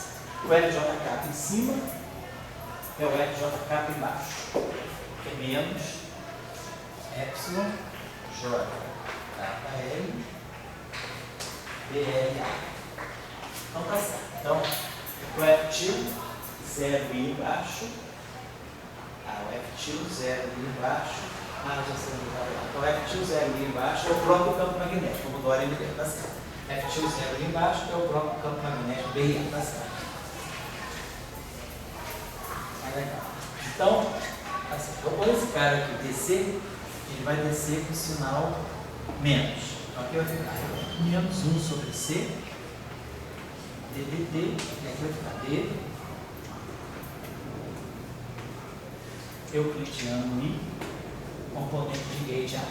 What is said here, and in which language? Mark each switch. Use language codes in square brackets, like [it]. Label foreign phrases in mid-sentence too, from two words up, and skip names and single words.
[pt] O FJK em cima é o FJK embaixo, que é menos epsilon JKL BLA. Então tá certo. Então, o F til 0I embaixo. O F til 0I embaixo. Já sei onde está. Então, o F til 0I embaixo é o próprio campo magnético, como o Dória me deu, tá certo. F til 0I embaixo é o próprio campo magnético BI, tá certo. Legal. Então, tá certo. Então, quando esse cara aqui descer, ele vai descer com o sinal menos. Então, aqui vai ficar menos 1 sobre C, DDT, e aqui vai ficar D, euclidiano I, componente de gate A.